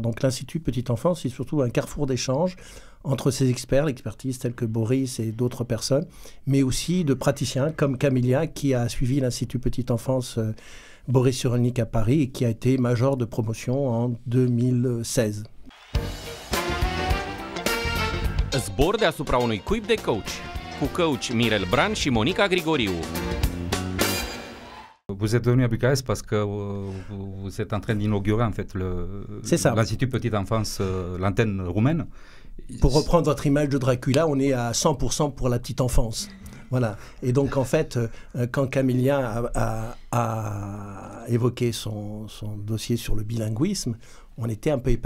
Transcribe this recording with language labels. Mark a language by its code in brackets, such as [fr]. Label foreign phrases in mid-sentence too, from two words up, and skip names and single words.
[fr] Donc l'Institut Petite Enfance, c'est surtout un carrefour d'échange entre ces experts, l'expertise telle que Boris et d'autres personnes, mais aussi de praticiens comme Camélia, qui a suivi l'Institut Petite Enfance Boris Cyrulnik à Paris, et qui a été major de promotion en 2016. [ro] Zbor deasupra unui cuib de coach, cu coach Mirel Bran și Monica Grigoriu. [fr] Vous êtes venu à Bucarest parce que vous êtes en train d'inaugurer en fait l'Institut Petite Enfance, l'antenne roumaine. Pour reprendre votre image de Dracula, on est à 100% pour la petite enfance. Voilà. Et donc, en fait, quand Camélia a évoqué son dossier sur le bilinguisme, on était un peu épatés.